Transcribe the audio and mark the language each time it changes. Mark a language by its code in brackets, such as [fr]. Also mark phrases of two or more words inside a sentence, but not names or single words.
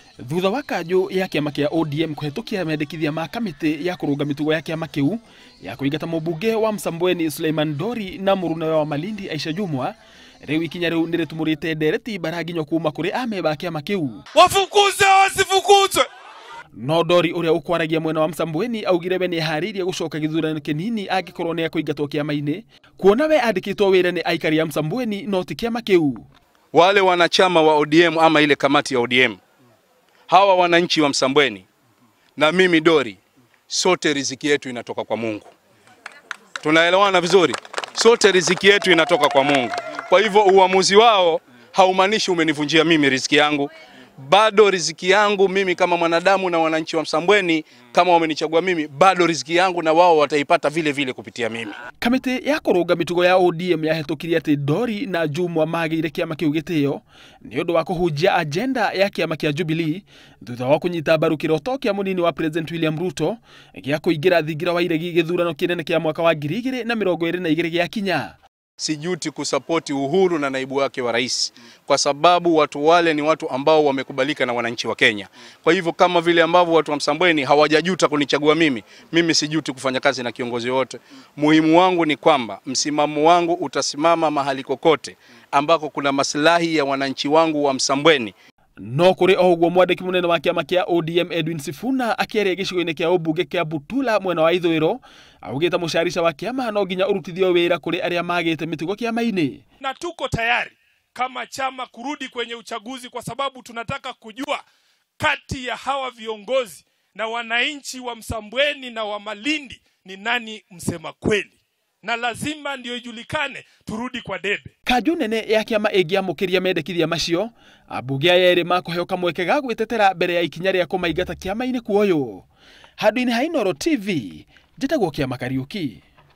[ki] Thutha wa kanjũ ya kĩama kĩa ODM kũhetũkia mendekithia ma kamĩtĩ ya kũrũnga mĩtugo ya kĩama kĩu ya kũingata mũmbunge wa Msambweni Suleiman Dori na mũrũnawe wa Malindi Aisha Jumwa, rĩu ikinya rĩu nĩrĩtumũrĩte ndereti baranginyo kuma kũrĩ ameba a kĩama kĩu. [sw] Wafukuze wasifukuzwe! [ki] No Dori ũrĩa ũkwaragia mwena wa Msambweni augire we nĩeharĩirie gũcoka gĩthurano kĩnini angĩkorwo nĩ ekũingatwo kĩama-inĩ, kuona we andĩkĩtwo wĩra nĩ aikari ya Msambweni no ti kĩama kĩu. [sw] Wale wanachama wa ODM ama ile kamati ya ODM, hawa wananchi wa Msambweni na mimi Dori, sote riziki yetu inatoka kwa Mungu. Tunaelewana vizuri? Sote riziki yetu inatoka kwa Mungu. Kwa hivyo uamuzi wao haumaanishi umenivunjia mimi riziki yangu. Bado riziki yangu mimi kama mwanadamu na wananchi wa Msambweni kama wamenichagua mimi, bado riziki yangu na wao wataipata vile vile kupitia mimi. [ki] Kamĩtĩ ya kũrũnga mĩtugo ya ODM yahetũkirie atĩ Dori na Jumwa magĩire kĩama kĩu gĩtĩo nĩ ũndũ wa kũhunjia agenda ya kĩama kĩa Jubilee thutha wa kũnyita mbaru kĩroto kĩa mũnini wa President William Ruto gĩa kũingĩra thingira wa iregi gĩthurano kĩnene kĩa mwaka wa 2022 gĩa kinya. [sw] Sijuti kusapoti Uhuru na naibu wake wa rais, kwa sababu watu wale ni watu ambao wamekubalika na wananchi wa Kenya. Kwa hivyo kama vile ambavyo watu wa Msambweni hawajajuta kunichagua mimi sijuti kufanya kazi na kiongozi wote. Muhimu wangu ni kwamba msimamo wangu utasimama mahali kokote ambako kuna maslahi ya wananchi wangu wa Msambweni. [ki] No kuri oguo mwandiki munene wa kĩama kĩa ODM Edwin Sifuna akĩaria gĩcigo-inĩ kĩa ũmbunge kĩa Butula mwena wa ithũĩro, augĩte mũcarica wa kĩama no nginya ũrutithio wĩra kũrĩ arĩa magĩte mĩtugo kĩama-inĩ. [sw] Na tuko tayari kama chama kurudi kwenye uchaguzi, kwa sababu tunataka kujua kati ya hawa viongozi na wananchi wa Msambweni na wa Malindi ni nani msema kweli, na lazima ndio ijulikane turudi kwa debe. [ki] Kanjũ nene ya kĩama ĩngĩamũkĩria mendekithia macio, ambunge aya erĩ makũheo kamweke ga gwĩtetera mbere ya ikinya rĩa kũmaingata kĩama-inĩ kuoywo. Handũ-inĩ ha Inooro TV, njĩtagwo Kĩama Kariuki.